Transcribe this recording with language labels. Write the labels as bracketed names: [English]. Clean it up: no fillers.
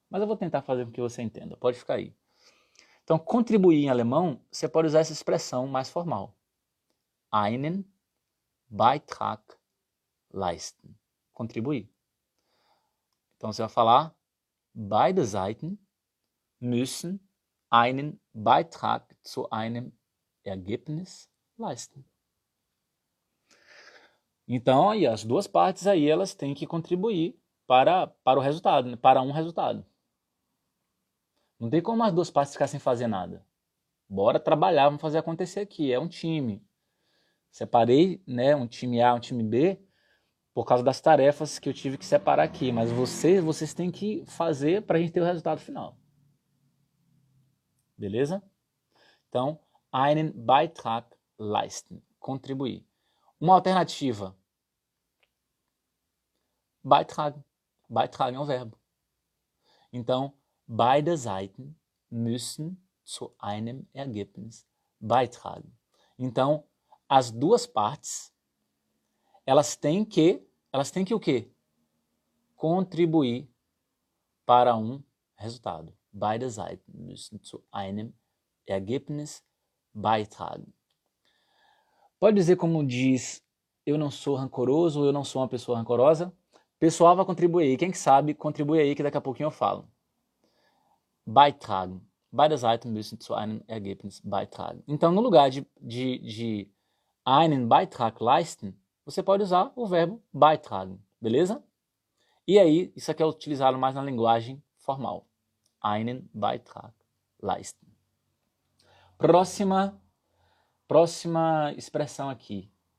[Portuguese] Mas eu vou tentar fazer com que você entenda. Pode ficar aí. Então, contribuir em alemão, você pode usar essa expressão mais formal. [German] Einen Beitrag leisten. Contribuir. [Portuguese] Então, você vai falar, [German] beide Seiten müssen einen Beitrag zu einem Ergebnis leisten. [Portuguese] Então, aí, as duas partes aí, elas têm que contribuir para o resultado, né? Para um resultado. Não tem como as duas partes ficar sem fazer nada. Bora trabalhar, vamos fazer acontecer aqui. É um time. Separei, né, um time A, um time B, por causa das tarefas que eu tive que separar aqui. Mas vocês têm que fazer para a gente ter o resultado final. Beleza? Então, [German] einen Beitrag leisten. [Portuguese] Contribuir. Uma alternativa. Beitragen. Beitragen é um verbo. [German] Então, beide Seiten müssen zu einem Ergebnis beitragen. [Portuguese] Então, as duas partes, elas têm que o quê? Contribuir para um resultado. [German] Beide Seiten müssen zu einem Ergebnis beitragen. [Portuguese] Pode dizer como diz, eu não sou rancoroso, ou eu não sou uma pessoa rancorosa. Pessoal vai contribuir aí. Quem que sabe, contribui aí que daqui a pouquinho eu falo. [German] Beitragen. Beide Seiten müssen zu einem Ergebnis beitragen. [Portuguese] Então, no lugar de [German] einen Beitrag leisten, [Portuguese] você pode usar o verbo beitragen, beleza? E aí, isso aqui é utilizado mais na linguagem formal. [German] Einen Beitrag leisten. [Portuguese] Próxima expressão aqui.